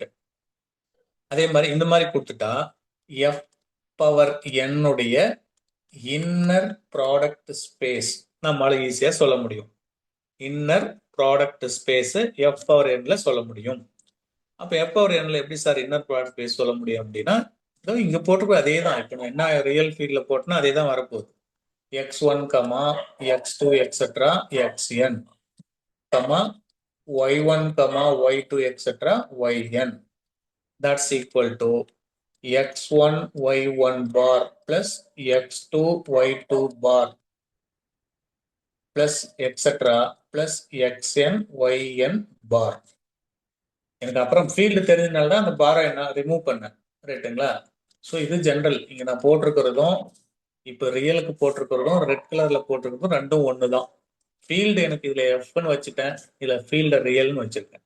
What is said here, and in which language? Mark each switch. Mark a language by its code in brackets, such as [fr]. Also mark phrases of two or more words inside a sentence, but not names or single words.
[ta] அதே மாதிரி இந்த மாதிரி கொடுத்துட்டா F பவர் n-உடைய [en] inner product space [ta] நம்மளால ஈஸியா சொல்ல முடியும். [en] inner product space [ta] F பவர் n-ல சொல்ல முடியும். அப்ப F பவர் n-ல எப்படி சார் [en] inner product space [ta] சொல்ல முடியும் அப்படின்னா, இங்க போட்டுக்கோ அதே தான். இப்போ என்ன [en] real field [ta] போட்டோம்னா அதே தான் வரப்போகுது. [en] x1, x2 etcetera xn, y1, y2 etcetera yn. That's equal to x1 y1 bar plus x2 y2 bar plus etc. plus xn yn bar. [ta] எனக்கு அப்புறம் ஃபீல்டு தெரிஞ்சதுனால தான் அந்த பாரை நான் ரிமூவ் பண்ணேன். ரைட்டுங்களா? ஸோ இது ஜென்ரல். இங்க நான் போட்டிருக்கிறதும் இப்போ ரியலுக்கு போட்டிருக்கிறதும் [en] red color [ta] போட்டிருக்கிறதும் ரெண்டும் ஒன்று தான். ஃபீல்டு எனக்கு இதுல எஃப்னு வச்சுட்டேன், இதுல ஃபீல்டு ரியல்னு வச்சிருக்கேன்.